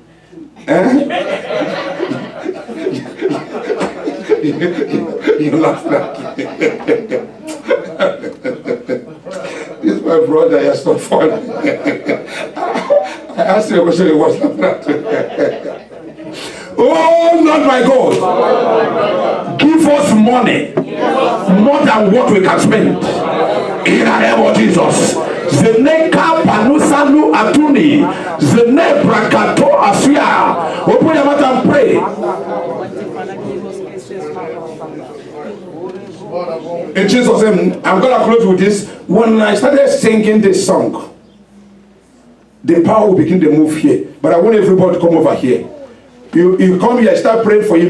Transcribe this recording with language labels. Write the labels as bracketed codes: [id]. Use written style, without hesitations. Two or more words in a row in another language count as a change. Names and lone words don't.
[en] You laugh like this is my brother. You're so funny. I asked you a question. He was laughing. Oh, not my God. Give us money more than what we can spend. In the name of Jesus. Zeneka panusalu atuni. Zene brakato asia. Open your mouth and pray. In Jesus' name, I'm going to close with this. When I started singing this song, the power will begin to move here. But I want everybody to come over here. You come here, start praying for you.